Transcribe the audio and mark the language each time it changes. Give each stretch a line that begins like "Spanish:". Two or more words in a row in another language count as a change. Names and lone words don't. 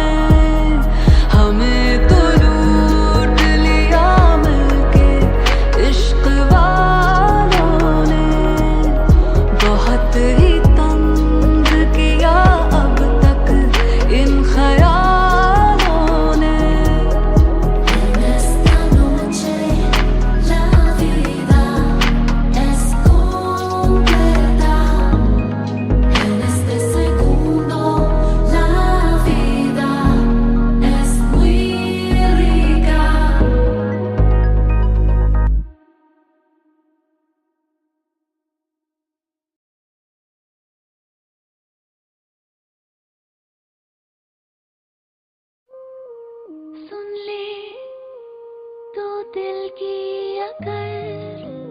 Hindi: हमें तो लूट लिया मिलके इश्क वालों ने, बहुत ही तंग किया अब तक इन ख्यालों ने।
Spanish: En esta noche la vida es completa. En este segundo la vida es muy rica.
Hindi: सुन ले तो दिल की अगर,